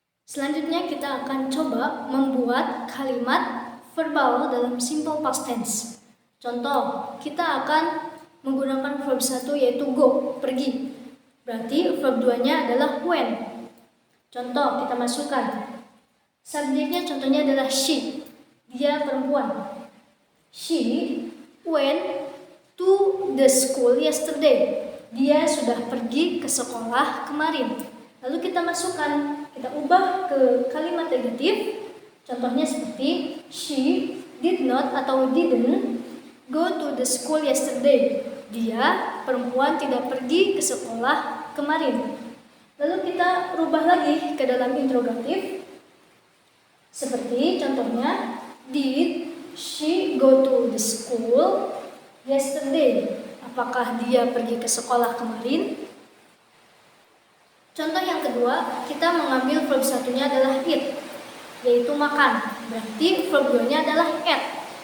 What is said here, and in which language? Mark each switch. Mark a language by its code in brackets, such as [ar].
[id] Selanjutnya kita akan coba membuat kalimat verbal dalam simple past tense. Contoh, kita akan menggunakan verb 1 yaitu go, pergi. Berarti verb 2-nya adalah went. Contoh, kita masukkan. Subjeknya contohnya adalah she, dia perempuan. [en] She went to the school yesterday. [id] Dia sudah pergi ke sekolah kemarin. Lalu kita masukkan, kita ubah ke kalimat negatif. Contohnya seperti [en] she did not [id] atau [en] didn't go to the school yesterday. [id] Dia, perempuan, tidak pergi ke sekolah kemarin. Lalu kita rubah lagi ke dalam interrogatif. Seperti contohnya, [en] did she go to the school yesterday? [id] Apakah dia pergi ke sekolah kemarin? Contoh yang kedua, kita mengambil verb 1-nya adalah eat, yaitu makan. Berarti verb 2-nya adalah ate.